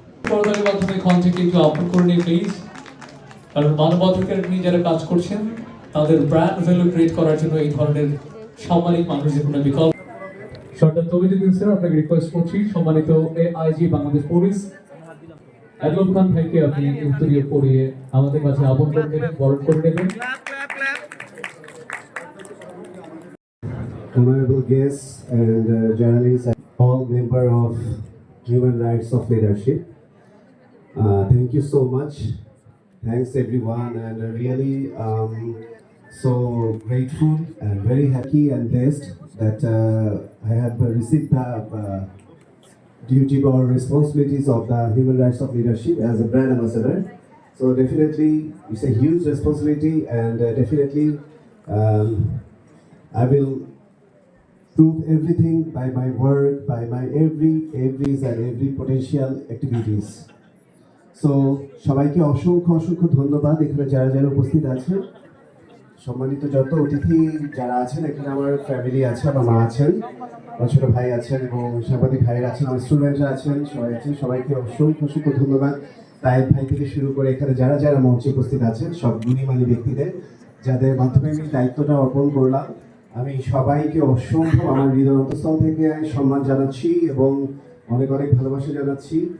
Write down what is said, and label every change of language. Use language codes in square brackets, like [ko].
[bn] পর্দার মাধ্যমে ক্ষণটিকে একটু আপন করে নিয়ে প্লিজ, কারণ মানবাধিকার নিয়ে যারা কাজ করছেন তাদের ব্র্যান্ড ভ্যালু ক্রিয়েট করার জন্য এই ধরনের সামরিক মানুষদের কোনো বিকল্প। সর্দার তৌহিদুদ্দিন স্যার, আপনাকে রিকোয়েস্ট করছি সম্মানিত এআইজি বাংলাদেশ পুলিশ আদলফ খান ভাইকে আপনি উত্তরীয় পড়িয়ে আমাদের কাছে আপন করে নেবেন, বরণ করে নেবেন। [en] Honorable guests and journalists and all members of Human Rights of Leadership, thank you so much. Thanks everyone, and really so grateful and very happy and blessed that I have received the duty or responsibilities of the Human Rights of Leadership as a brand ambassador. So definitely it's a huge responsibility, and definitely I will prove everything by my work, by my every and every potential activities. [bn] So সবাইকে অসংখ্য অসংখ্য ধন্যবাদ এখানে যারা যারা উপস্থিত আছে, সম্মানিত যত অতিথি যারা আছেন। এখানে আমার ফ্যামিলি আছে, আমার মা আছেন, আমার ছোট ভাই আছেন এবং সাংবাদিক ভাইয়েরা আছেন, আমার স্টুডেন্টরা আছেন, সবাই আছেন। সবাইকে অসংখ্য অসংখ্য ধন্যবাদ। তাই ভাই থেকে শুরু করে এখানে যারা যারা মঞ্চে উপস্থিত আছেন সব গুণীমানী ব্যক্তিদের, যাদের মাধ্যমে আমি দায়িত্বটা অর্পণ করলাম, আমি সবাইকে অসংখ্য আমার হৃদয় অন্তঃস্থল থেকে সম্মান জানাচ্ছি এবং অনেক অনেক ভালোবাসা জানাচ্ছি।